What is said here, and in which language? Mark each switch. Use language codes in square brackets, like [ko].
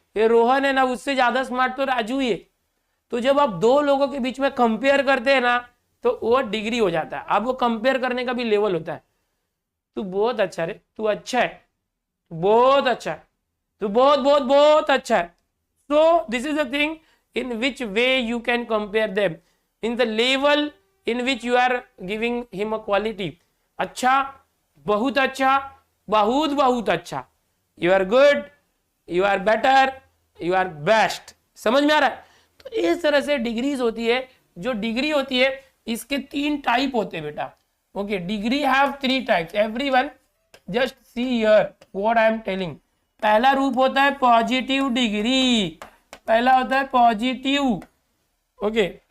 [hi] ये रोहन है ना, उससे ज्यादा स्मार्ट तो राजू ही है। तो जब आप दो लोगों के बीच में कंपेयर करते हैं ना, तो वो डिग्री हो जाता है। अब वो कंपेयर करने का भी लेवल होता है। तू बहुत अच्छा है, तू अच्छा है, बहुत अच्छा है, तू बहुत बहुत बहुत अच्छा है। [en] So this is the thing in which way you can compare them, in the level in which you are giving him a quality. [hi] अच्छा, बहुत अच्छा, बहुत बहुत अच्छा, [en] you are good, you are better, you are best। [hi] समझ में आ रहा है? तो इस तरह से डिग्रीज होती है। जो डिग्री होती है इसके तीन टाइप होते हैं बेटा, okay. [en] Degree have three types, everyone just see here what I am telling. [hi] पहला रूप होता है पॉजिटिव डिग्री, पहला होता है पॉजिटिव, ओके।